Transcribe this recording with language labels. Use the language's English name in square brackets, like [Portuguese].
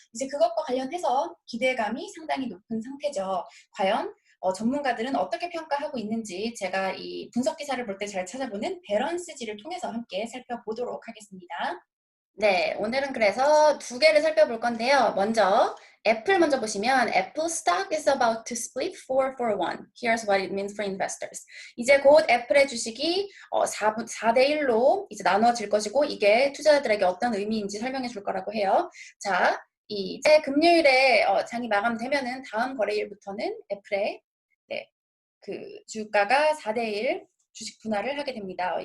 [Korean] 이제 그것과 관련해서 기대감이 상당히 높은 상태죠. 과연 전문가들은 어떻게 평가하고 있는지 제가 이 분석 기사를 볼 때 잘 찾아보는 밸런스지를 통해서 함께 살펴보도록 하겠습니다. 네, 오늘은 그래서 두 개를 살펴볼 건데요. 먼저 애플 먼저 보시면 [English] Apple stock is about to split 4 for 1. Here's what it means for investors. [Korean] 이제 곧 애플의 주식이 4대 1로 이제 나눠질 것이고 이게 투자자들에게 어떤 의미인지 설명해 줄 거라고 해요. 자, 이제 금요일에 장이 마감되면은 다음 거래일부터는 애플의 네, 그 주가가 4대 1 주식 분할을 하게 됩니다.